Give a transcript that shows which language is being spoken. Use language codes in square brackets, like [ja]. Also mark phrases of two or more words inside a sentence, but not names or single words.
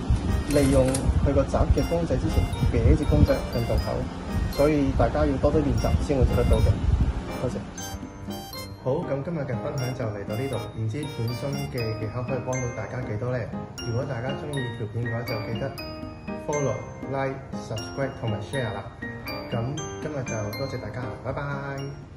[yue] 利用佢個爪嘅公仔之前，俾隻公仔向洞口，所以大家要多啲練習先會做得到嘅。多謝。好，咁今日嘅分享就嚟到呢度，唔知片中嘅技巧可以幫到大家幾多呢？如果大家中意條片嘅話，就記得 [en] follow、like、subscribe [yue] 同埋 share 啦。咁今日就多謝大家，拜拜。